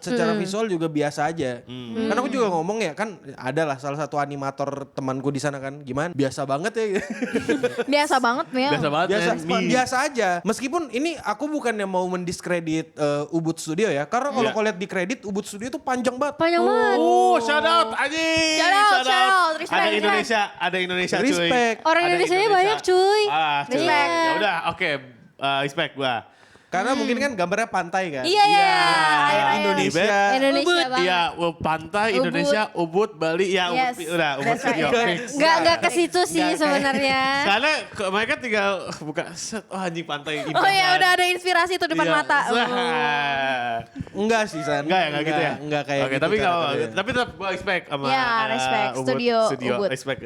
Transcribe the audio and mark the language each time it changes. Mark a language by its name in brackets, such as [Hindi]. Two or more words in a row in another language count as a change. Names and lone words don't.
[Indonesian] Secara visual juga biasa aja. Karena aku juga ngomong ya kan, adalah salah satu animator temanku di sana kan, gimana? Biasa banget ya. Biasa banget ya. biasa banget man. biasa aja. Meskipun ini aku bukannya mau mendiskredit Ubud Studio ya, karena kalau Iya. kau lihat di kredit Ubud Studio itu panjang banget. Panjang banget. [English] Shout out anjing. Shout out. Respect, [Indonesian] Ada respect. Indonesia cuy. Respect. Orang Ada Indonesianya banyak cuy. Cuy. Respect. Ya udah, oke. Respect gua. Karena mungkin kan gambarnya pantai kan. Iya, iya. Air-air. Indonesia. Indonesia Ubud. banget. Iya, pantai Ubud. Indonesia, Ubud, Bali, ya Yes. udah Ubud. [English] That's right. [Indonesian] Yo, fix. Nggak ke situ sih Nggak kayak- sebenarnya. Karena mereka tinggal buka set, oh anjing pantai indah. Oh ya udah ada inspirasi tuh depan Iya. mata. Enggak sih San. Enggak gitu ya? Enggak kayak Oke, gitu. tapi cara nggak apa-apa. kerjanya. Tapi tetap gue respect sama Ya, respect. Ubud Studio Ubud. Respect